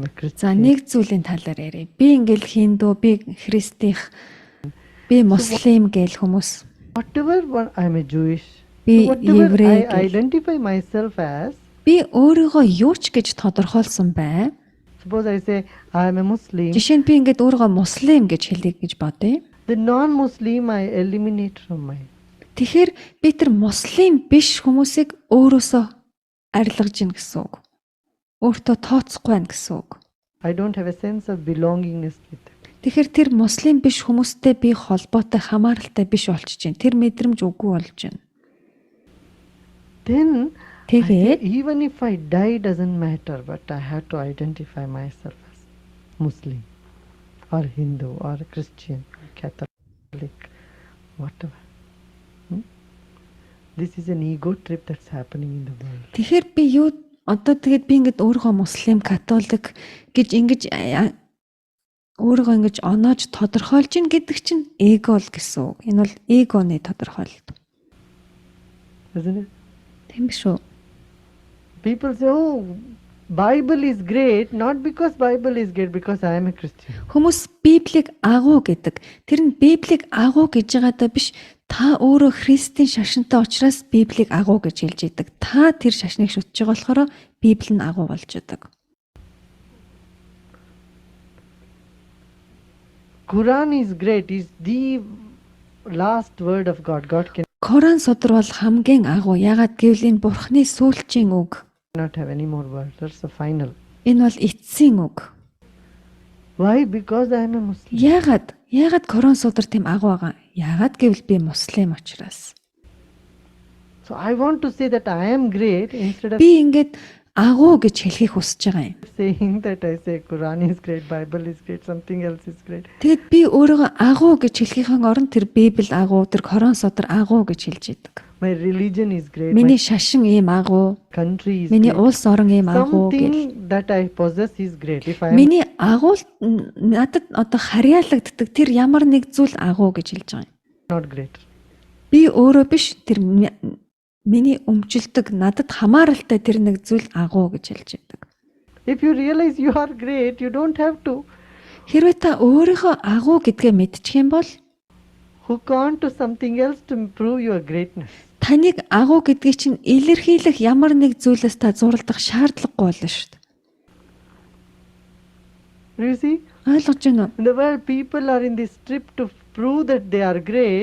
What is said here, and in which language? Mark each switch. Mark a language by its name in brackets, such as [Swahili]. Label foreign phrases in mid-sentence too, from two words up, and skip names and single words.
[Mongolian] За [English] Christian. [Mongolian] нэг зүйлийн талаар ярив. Би ингээл хинду, би христих, би муслим гээл хүмүүс. [English] Whatever one, I am a Jewish. [Mongolian] Би [English] So whatever [Mongolian] еврей [English] I [Mongolian] гээл. [English] identify myself as, [Mongolian] Би өөрийгөө юу ч гэж тодорхойлсон бай. [English] suppose I say I am a Muslim, [Mongolian] Жишээ нь би ингээд өөрийгөө муслим гэж хэлье гэж бодъё. [English] the non-Muslim I eliminate from my. [Mongolian] Тэгэхээр би тэр муслим биш хүмүүсийг өөрөөсөө арилгаж ийн гэсэн үг. Өөртөө тооцохгүй байна гэсэн үг. [English] I don't have a sense of belongingness with them. [Mongolian] Тэгэхээр тэр муслим биш хүмүүстэй би холбоотой хамааралтай биш болчихж байна. Тэр мэдрэмж үгүй болж байна. [English] Then, I say, [Mongolian] Тэгээд [English] even if I die, doesn't matter, but I have to identify myself as Muslim, or Hindu, or Christian, or Catholic, whatever. This is an ego trip that's happening in the world. [Mongolian] тэгэхээр би юу одоо тэгээд би ингээд өөрийгөө муслим, католик гэж ингэж өөрийгөө ингэж оноож тодорхойлж ийн гэдэг чинь эго л гэсэн үг. Энэ бол эгоны тодорхойлолт. [English] Isn't it? [Mongolian] Тийм биш үү? [English] People say, oh, Bible is great, not because Bible is great, because I am a Christian. [Mongolian] Хүмүүс Библийг агуу гэдэг. Тэр нь Библийг агуу гэж байгаадаа биш. Та өөрөө Христийн шашинтай учраас Библийг агуу гэж хэлж идэг. Та тэр шашныг шүтж байгаа болохоор Библи нь агуу болж идэг. [English] Quran is great, is the last word of God. God [Mongolian] Коран судар бол хамгийн агуу. Ягаад гэвэл энэ Бурхны сүүлчийн үг. [English] cannot have any more words. That's the final. [Mongolian] Энэ бол эцсийн үг. [English] Why? Because I am a Muslim. [Mongolian] Ягаад Коран судар тийм агуу байгаа? Ягаад гэвэл би муслим учраас. [English] So I want to say that I am great instead of [Mongolian] Би ингээд агуу гэж хэлхийг хүсэж байгаа юм. [English] saying that I say Quran is great, Bible is great, something else is great. [Mongolian] Тэгэд би өөрийгөө агуу гэж хэлхийнхээ оронд тэр Библи агуу, тэр Коран судар агуу гэж хэлж идэг. [English] My religion is great, [Mongolian] Миний [English] my [Mongolian] шашин ийм агуу, [English] country is [Mongolian] миний [English] great. [Mongolian] улс орон ийм агуу гэл. [English] Something that I possess is great. If I am [Mongolian] Миний агуул надад одоо харьяалагддаг тэр ямар нэг зүйл агуу гэж хэлж байгаа юм. [English] not great. [Mongolian] Би өөрөө биш тэр миний өмчлөдөг надад хамааралтай тэр нэг зүйл агуу гэж хэлж байдаг. [English] If you realize you are great, you don't have to [Mongolian] Хэрвээ та өөрийнхөө агуу гэдгээ мэдчих юм бол [English] hook on to something else to prove your greatness. [Mongolian] таныг агуу гэдгийг чинь илэрхийлэх ямар нэг зүйлээс та зурлах шаардлагагүй болно шүү дээ. [English] You see? [Mongolian] Ойлгож байна уу? [English] In the world, people are in this trip to prove that they are great,